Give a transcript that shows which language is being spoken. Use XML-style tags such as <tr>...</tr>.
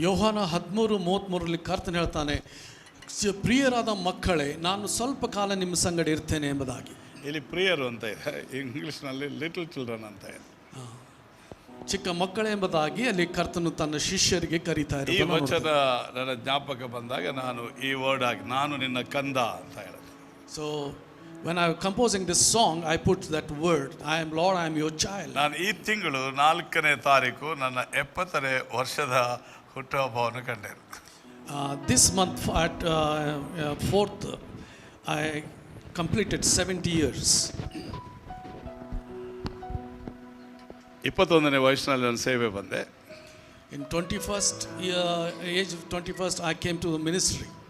<kn>ಯೋಹಾನ 13:33 ಕರ್ತನು ಹೇಳ್ತಾನೆ, ಪ್ರಿಯರಾದ ಮಕ್ಕಳೇ, ನಾನು ಸ್ವಲ್ಪ ಕಾಲ ನಿಮ್ಮ ಸಂಗಡ ಇರ್ತೇನೆ ಎಂಬುದಾಗಿ. ಇಲ್ಲಿ ಪ್ರಿಯರು ಅಂತ ಇದೆ, ಇಂಗ್ಲಿಷ್ನಲ್ಲಿ</kn> <en>little children</en> <kn>ಅಂತ ಇದೆ. ಚಿಕ್ಕ ಮಕ್ಕಳೇ ಎಂಬುದಾಗಿ ಅಲ್ಲಿ ಕರ್ತನು ತನ್ನ ಶಿಷ್ಯರಿಗೆ ಕರೀತಾ ಈ ವಚನ ನನ್ನ ಜ್ಞಾಪಕ ಬಂದಾಗ ನಾನು ಈ ವರ್ಡ್ ಆಗಿ ನಾನು ನಿನ್ನ ಕಂದ ಅಂತ ಹೇಳಿದೆ.</kn> <en>So when I was composing this song, I put that word, I am Lord, I am your child.</en> <kn>ನಾನು ಈ ತಿಂಗಳು 4ನೇ ತಾರೀಕು ನನ್ನ 70ನೇ ವರ್ಷದ ಹುಟ್ಟುಹಬ್ಬವನ್ನು ಕಂಡೆ.</kn> <en>This month at 4th I completed 70 years.</en> <kn>21ನೇ ವಯಸ್ಸಿನಲ್ಲಿ ನಾನು ಸೇವೆ ಬಂದೆ.</kn> <en>In 21st age of 21st I came to the ministry.</en>